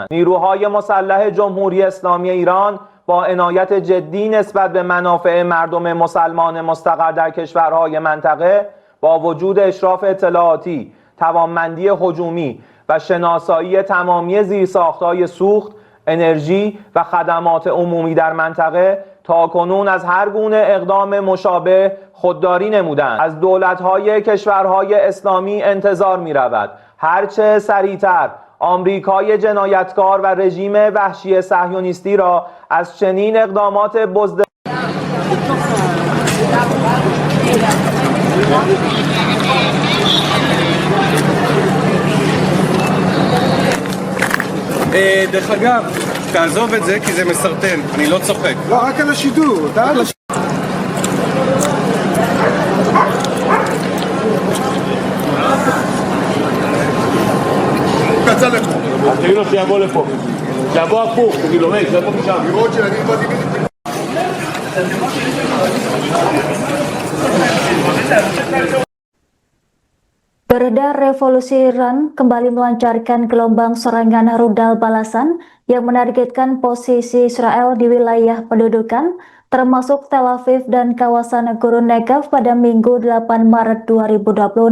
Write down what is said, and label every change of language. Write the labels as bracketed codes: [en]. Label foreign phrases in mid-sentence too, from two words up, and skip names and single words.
[fa] نیروهای مسلح جمهوری اسلامی ایران با عنایت جدی نسبت به منافع مردم مسلمان مستقر در کشورهای منطقه با وجود اشراف اطلاعاتی، توانمندی هجومی و شناسایی تمامی زیرساخت‌های سوخت، انرژی و خدمات عمومی در منطقه تاکنون از هر گونه اقدام مشابه خودداری نمودند. از دولت‌های کشورهای اسلامی انتظار می‌رود هرچه سریعتر آمریکای جنایتکار و رژیم وحشی صهیونیستی را از چنین اقدامات بزدل [he] דרך אגב, תעזוב את זה כי זה מסרטן, אני לא צוחק. לא, רק על השידור, אתה על השידור. קצה לפה. תגיד לו שיבוא לפה. שיבוא הפוך, תגיד לו, שיבוא משם. לראות שאני באתי... [id] Beredar revolusi Iran kembali melancarkan gelombang serangan rudal balasan yang menargetkan posisi Israel di wilayah pendudukan, termasuk Tel Aviv dan kawasan Gurun Negev pada Minggu 8 Maret 2026.